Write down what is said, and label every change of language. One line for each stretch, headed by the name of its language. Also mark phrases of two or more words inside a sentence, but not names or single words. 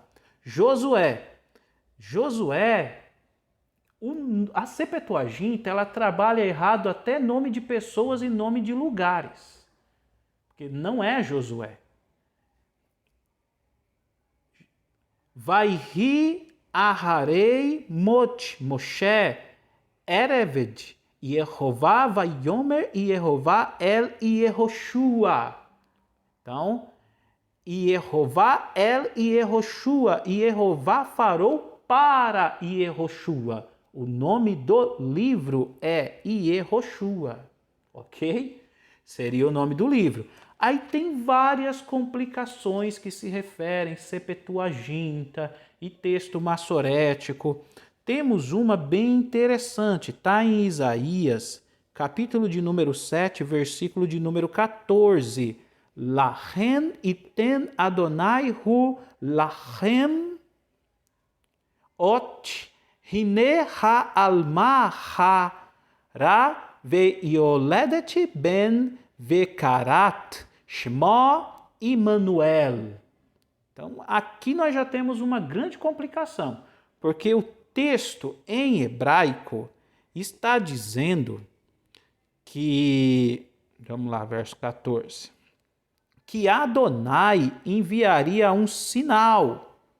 Portuguese: Josué, a Septuaginta, ela trabalha errado até nome de pessoas e nome de lugares, porque não é Josué.
Hebrew: ויהי אחרי משה עבד יהוה ויאמר יהוה אל יהושע.
Portuguese: Então,
Hebrew: יהוה אל יהושע,
Portuguese: Yehová farou para Yehoshua. O nome do livro é Yehoshua, ok? Seria o nome do livro. Aí tem várias complicações que se referem Septuaginta e texto massorético. Temos uma bem interessante, está em Isaías, capítulo de número 7, versículo de número 14.
Hebrew: לכן יתן אדני הוא לכם אות הנה העלמה הרה וילדת בן וקראת שמו עמנואל.
Portuguese: Então, aqui nós já temos uma grande complicação, porque o texto em hebraico está dizendo que, vamos lá, verso 14, que Adonai enviaria um sinal.